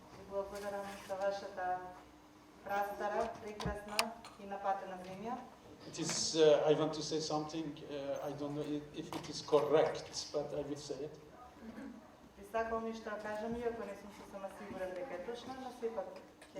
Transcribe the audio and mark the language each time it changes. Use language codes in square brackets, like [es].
[mk] Благодарам за вашата прастара, прекрасна и напатена земја. [en] It is, I want to say something, I don't know if it is correct, but I will say it. [mk] Би сакал нешто да кажам, иако не сум сосема сигурен дека е точно, но сепак ќе